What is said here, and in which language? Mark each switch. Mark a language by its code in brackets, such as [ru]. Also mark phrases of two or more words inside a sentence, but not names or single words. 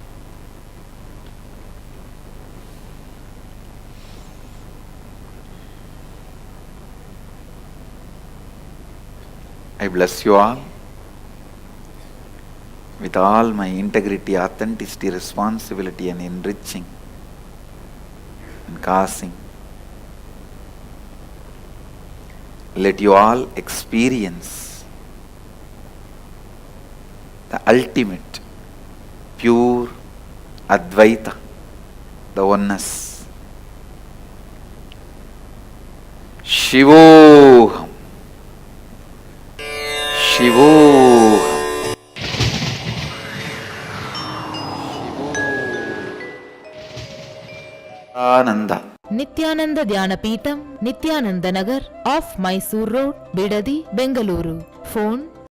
[en] I bless you all with all my integrity, authenticity, responsibility and enriching and causing. Let you all experience the ultimate, pure Advaita, the oneness. [sa] Shivoham. Shivoham. Ananda. [kn] ನಿತ್ಯಾನಂದ ಧ್ಯಾನಪೀಠಂ ನಿತ್ಯಾನಂದ ನಗರ್ ಆಫ್ ಮೈಸೂರ್ ರೋಡ್ ಬಿಡದಿ ಬೆಂಗಳೂರು. ಫೋನ್